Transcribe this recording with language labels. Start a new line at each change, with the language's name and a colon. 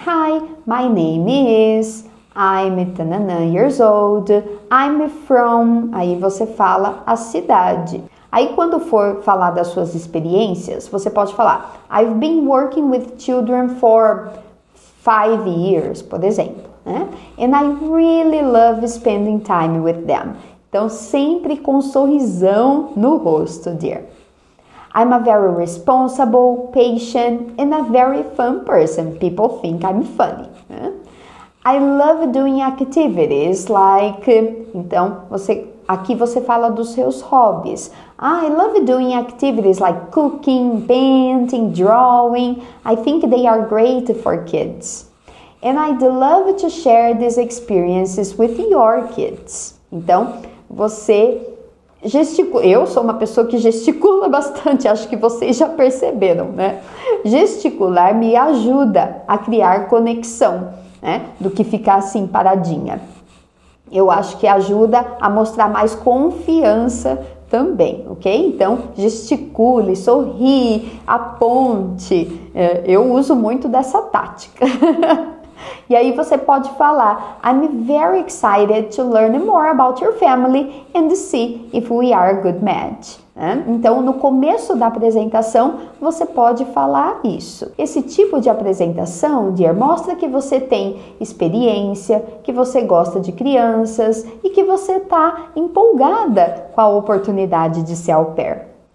English: Hi, my name is... I'm 10 years old. I'm from...
Portuguese: Aí você fala a cidade. Aí quando for falar das suas experiências, você pode falar
English: I've been working with children for 5 years,
Portuguese: por exemplo, né?
English: And I really love spending time with them.
Portuguese: Então, sempre com um sorrisão no rosto, dear.
English: I'm a very responsible, patient, and a very fun person. People think I'm funny, né? I love doing activities like...
Portuguese: Então, aqui você fala dos seus hobbies.
English: I love doing activities like cooking, painting, drawing. I think they are great for kids. And I'd love to share these experiences with your kids.
Portuguese: Então, você gesticula. Eu sou uma pessoa que gesticula bastante, acho que vocês já perceberam, né? Gesticular me ajuda a criar conexão, né? Do que ficar assim paradinha. Eu acho que ajuda a mostrar mais confiança também, ok? Então, gesticule, sorri, aponte. Eu uso muito dessa tática. E aí você pode falar,
English: I'm very excited to learn more about your family and see if we are a good match.
Portuguese: Então, no começo da apresentação, você pode falar isso. Esse tipo de apresentação, dear, mostra que você tem experiência, que você gosta de crianças e que você está empolgada com a oportunidade de ser au pair.